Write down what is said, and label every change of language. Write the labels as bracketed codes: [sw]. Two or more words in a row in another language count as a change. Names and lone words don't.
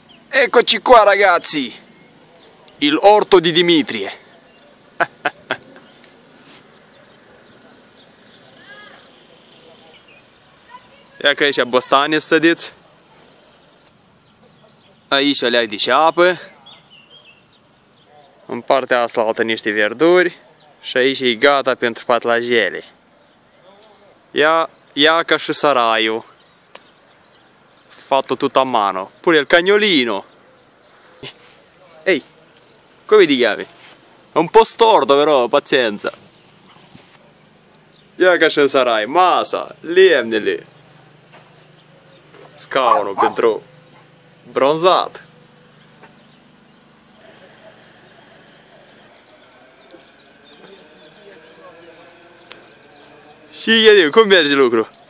[it] Eccoci qua ragazzi, il orto di Dimitrie. [ro] Ia că aici bostane sădiți. Aici alea de ceapă. În partea asta altă niște verduri. Și aici e gata pentru patlajele. Ia ca și saraiul. [it] Fatto tutto a mano. Pure il cagnolino. Ehi, come ti chiami? È un po' storto però, pazienza. [ro] Ia ca și în sarai, masa, lemnele. Scaunul pentru bronzat. Și Gheniu, cum merge lucru?